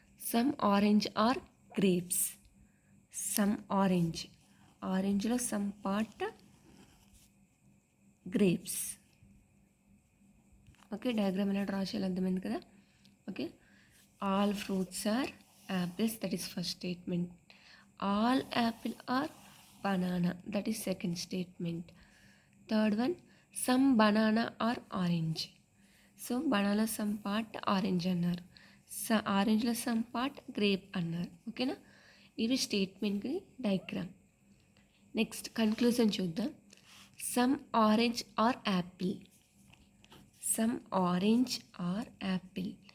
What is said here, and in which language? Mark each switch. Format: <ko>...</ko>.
<en>Some orange are grapes. Some orange.</en> <te>ఆరెంజ్లో some part grapes.</te> <en>okay,</en> <te>diagram ఎలా draw చేయాలి అర్థమైంది కదా.</te> <en>Okay, all fruits are apples, that is first statement. All apple are banana, that is second statement. Third one, some banana or orange. So banana some part orange</en> <te>అన్నారు, ఆరెంజ్లో</te> <en>some part grape</en> <te>అన్నారు. ఓకేనా, ఇవి statement diagram. Next conclusion చూద్దాం.</te> <en>Some orange are apple. Some orange are apple.</en>